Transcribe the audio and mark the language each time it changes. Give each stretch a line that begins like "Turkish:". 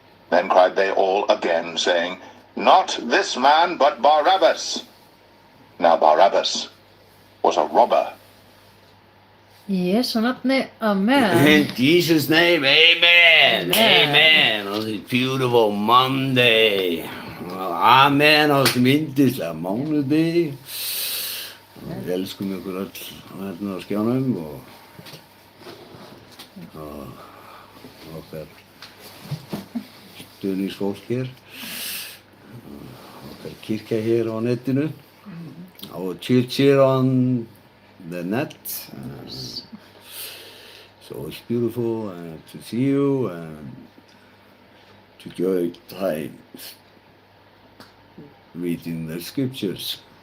English: Then cried they all again, saying, Not this man, but Barabbas. Now Barabbas was a robber.
Icelandic: Í Jesu nafni, amen.
English: In Jesus' name, amen. Amen. Amen. On this beautiful Monday.
Icelandic: Amen á þessum yndislega mánudegi. Við elskum ykkur öll hérna á skjánum og okkar stuðningsfólk hér, okkar kirkja hér á netinu,
English: our church here on the net. So it's beautiful to see you and to enjoy time reading the scriptures.